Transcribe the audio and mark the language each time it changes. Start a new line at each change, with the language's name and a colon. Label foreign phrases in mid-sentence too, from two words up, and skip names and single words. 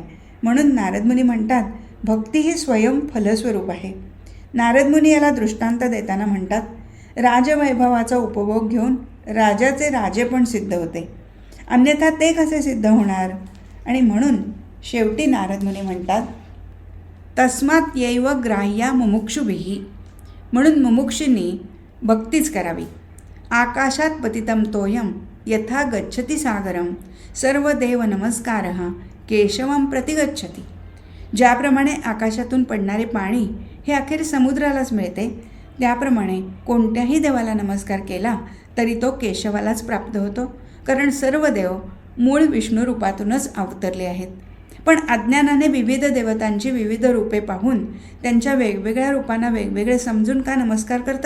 Marathi: म्हणून नारदमुनी म्हणतात, भक्ती ही स्वयं फलस्वरूप आहे. नारदमुनी याला दृष्टांत देताना म्हणतात, राजवैभवाचा उपभोग घेऊन राजाचे राजेपण सिद्ध होते, अन्यथा ते कसे सिद्ध होणार? आणि म्हणून शेवटी नारदमुनी म्हणतात,
Sanskrit: तस्मात् यैव ग्राह्या मुमुक्षुभिः,
Marathi: म्हणून मुमुक्षूंनी भक्तीच करावी.
Sanskrit: आकाशात पतितं तोयम यथा गच्छति सागरम सर्वदेव नमस्कारः केशवम प्रतिगच्छति.
Marathi: ज्याप्रमाणे आकाशातून पडणारे पाणी हे अखेर समुद्रालाच मिळते, त्याप्रमाणे कोणत्याही देवाला नमस्कार केला तरी तो केशवालाच प्राप्त होतो. कारण सर्व देव मूळ विष्णू रूपातूनच अवतरले आहेत. पण अज्ञानाने विविध देवतांची विविध रूपे पाहून त्यांच्या वेगवेगळ्या रूपांना वेगवेगळे समजून का नमस्कार करतात?